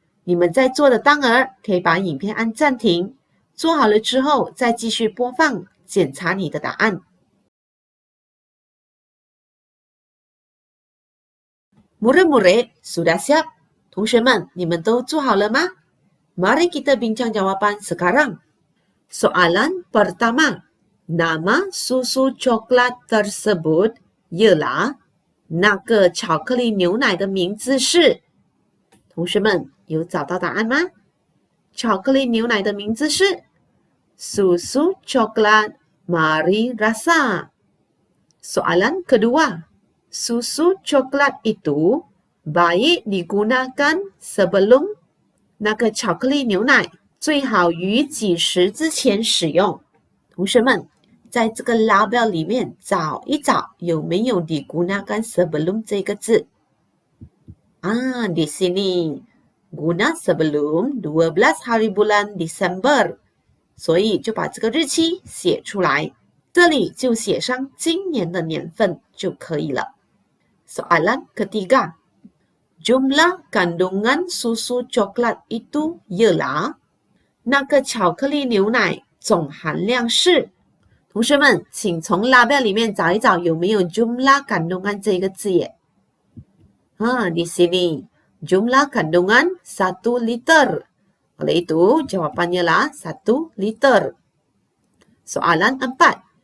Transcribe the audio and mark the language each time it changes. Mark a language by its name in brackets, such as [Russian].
[Chinese] 你们在做的当儿，可以把影片按暂停，做好了之后再继续播放，检查你的答案。 [Malay] Murid-murid, sudah siap? [Chinese] 同学们，你们都做好了吗？ [Malay] Mari kita bincang jawapan sekarang. Soalan pertama, nama susu coklat tersebut ialah [Chinese] 那个巧克力牛奶的名字是？同学们有找到答案吗？巧克力牛奶的名字是 [Malay] susu coklat Mari Rasa. Soalan kedua, susu coklat itu baik digunakan sebelum [Chinese] 那个巧克力牛奶最好于几时之前使用？同学们，在这个 label 里面找一找有没有 [Malay] digunakan sebelum [Chinese] 这个字。 [Malay] di sini guna sebelum 12 hari bulan Desember， [Chinese] 所以就把这个日期写出来，这里就写上今年的年份就可以了。 [Malay] Soalan ketiga, jumlah kandungan susu coklat itu ialah [Chinese] 那个巧克力牛奶总含量是？同学们，请从 label 里面找一找有没有 [Malay] jumlah kandungan [Chinese] 这个字眼。 [Malay] di sini jumlah kandungan 1 liter. Oleh itu, jawapannya lah 1 liter. Soalan 4.